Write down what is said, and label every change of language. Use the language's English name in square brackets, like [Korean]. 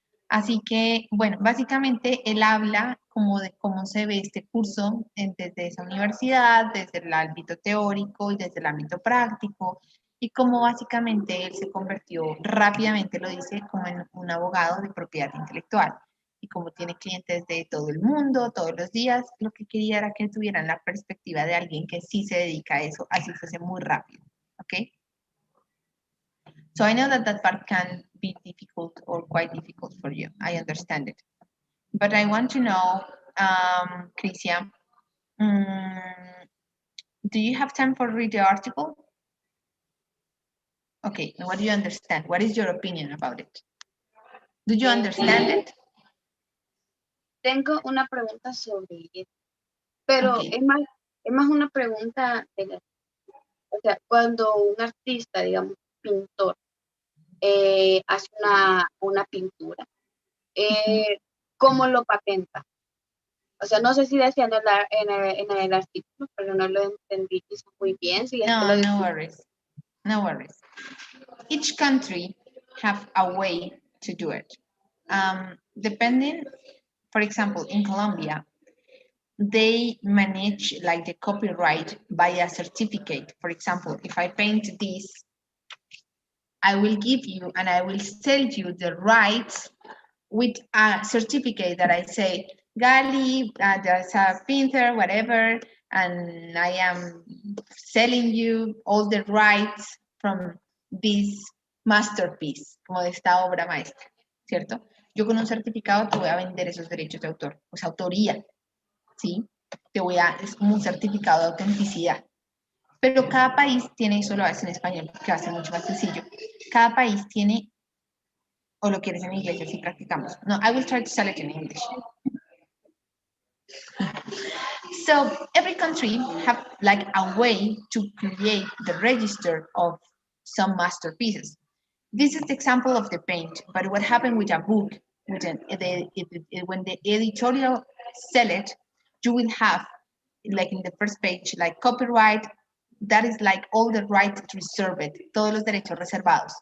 [Spanish] Así que, bueno, básicamente él habla como de cómo se ve este curso desde esa universidad, desde el ámbito teórico y desde el ámbito práctico, y cómo básicamente él se convirtió rápidamente, lo dice, como en un abogado de propiedad intelectual, y como tiene clientes de todo el mundo, todos los días, lo que quería era que tuvieran la perspectiva de alguien que sí se dedica a eso, así fuese muy rápido, ¿ok? [English] So I know that that part can be difficult or quite difficult for you. I understand it. But I want to know, Christian, do you have time for read the article? Okay, what do you understand? What is your opinion about it? Do you understand it? [Spanish] Tengo una pregunta sobre eso, pero [English] Okay. [Spanish] es más una pregunta o sea, cuando un artista, digamos, pintor, hace una pintura, ¿cómo lo patenta? O sea, no sé si decía en el artículo, pero no lo entendí quizás muy bien. Si [English] No worries. No worries. Each country have a way to do it. Depending, for example, in Colombia, they manage like the copyright by a certificate. For example, if I paint this, I will give you and I will sell you the rights with a certificate that I say, Gali, there's a painter, whatever, and I am selling you all the rights from this masterpiece, [Spanish] como de esta obra maestra, ¿cierto? Yo con un certificado te voy a vender esos derechos de autor, o sea, autoría, ¿sí? Es como un certificado de autenticidad. Pero cada país tiene, eso lo hace en español, que va a ser mucho más sencillo. Cada país tiene, o lo quieres en inglés, así practicamos. [English] No, I will try to sell it in English. So every country have like a way to create the register of some masterpieces. This is the example of the paint, but what happened with a book, when the editorial sell it, you will have, like in the first page, like copyright, that is like all the rights reserved, [Spanish] todos los derechos reservados.